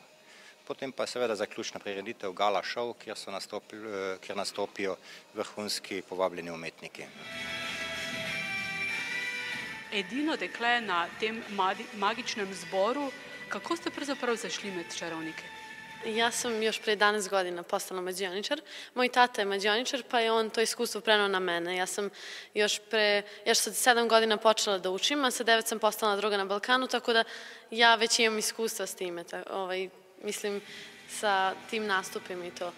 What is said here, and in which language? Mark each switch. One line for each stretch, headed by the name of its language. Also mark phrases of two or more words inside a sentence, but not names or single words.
Slovenian: Potem pa seveda zaključna prireditev Gala Show, kjer nastopijo vrhunski povabljeni umetniki. Edino dekle na tem magičnem zboru, kako ste pravzaprav zašli med čarovnike?
Serbian: Ja sam još prije 11 godina postala mađioničar. Moj tata je mađioničar, pa je on to iskustvo preneo na mene. Ja sam još sa 7 godina počela da učim, a sa 9 sam postala druga na Balkanu, tako da ja već imam iskustva s time. Mislim, sa tim nastupima i to.